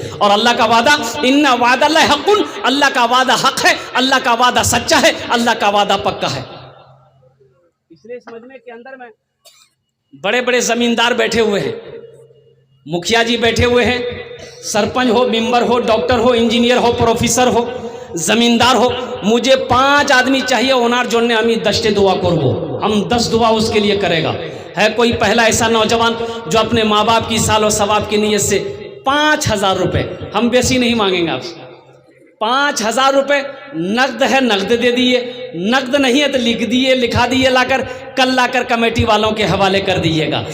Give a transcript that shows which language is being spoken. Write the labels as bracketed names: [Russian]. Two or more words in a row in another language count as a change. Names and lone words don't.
[Urdu] اور اللہ کا وعدہ [Arabic] ان وعد اللہ حق، [Urdu] اللہ کا وعدہ حق ہے، اللہ کا وعدہ سچا ہے، اللہ کا وعدہ پکا ہے۔ اس لیے اس مجمع کے اندر میں بڑے بڑے زمیندار بیٹھے ہوئے ہیں، مکھیا جی بیٹھے ہوئے ہیں، سرپنچ ہو، ممبر ہو، ڈاکٹر ہو، انجینئر ہو، پروفیسر ہو، زمیندار ہو، مجھے 5 آدمی چاہیے [Bangla] ওনার জন্য আমি 10টে [Urdu] دعا করব، ہم 10 دعا اس کے لیے کرے گا۔ ہے کوئی پہلا ایسا نوجوان جو اپنے ماں باپ کی سال و ثواب کی نیت سے 5000 روپے، ہم بیسی نہیں مانگیں گے آپ سے، 5000 روپے نقد ہے نقد دے دیئے، نقد نہیں ہے تو لکھا دیئے لا کر، کل لا کر کمیٹی والوں کے حوالے کر دیئے گا۔